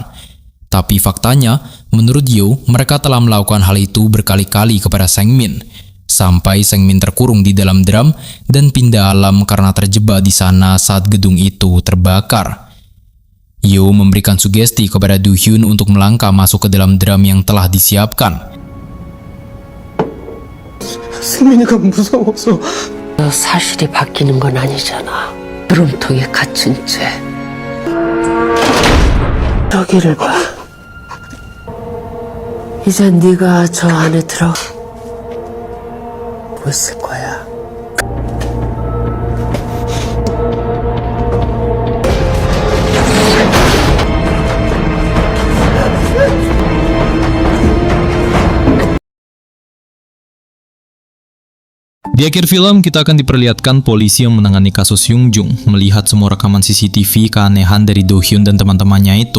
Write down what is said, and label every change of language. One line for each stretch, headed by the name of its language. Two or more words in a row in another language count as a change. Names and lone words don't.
Indonesian: Tapi faktanya, menurut Yo, mereka telah melakukan hal itu berkali-kali kepada Sang Min. Sampai Sang Min terkurung di dalam drum dan pindah alam karena terjebak di sana saat gedung itu terbakar. Yo memberikan sugesti kepada Do Hyun untuk melangkah masuk ke dalam drum yang telah disiapkan.
Korean: 승민이가 무서워서. 사실이 바뀌는 건 아니잖아. 드럼통에 갇힌 채. 저기를 봐. 이제 네가 저 안에 들어 못 있을 거야.
Indonesian: Di akhir film, kita akan diperlihatkan polisi yang menangani kasus Hyung Jung melihat semua rekaman CCTV keanehan dari Do Hyun dan teman-temannya itu.